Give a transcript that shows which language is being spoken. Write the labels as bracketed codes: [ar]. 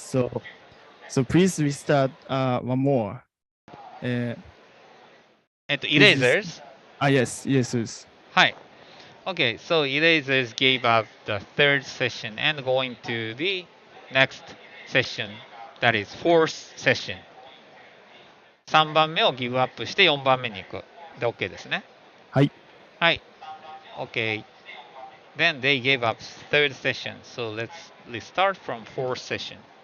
[en] So please restart one more. And This is erasers. yes. Hi. Okay, so erasers gave up the third session and going to the next session, that is fourth session. [ja] 3番目をギブアップして4番目に行く。で OK ですね。はい。はい。OK. [en] Then they gave up third session. So let's start from fourth session.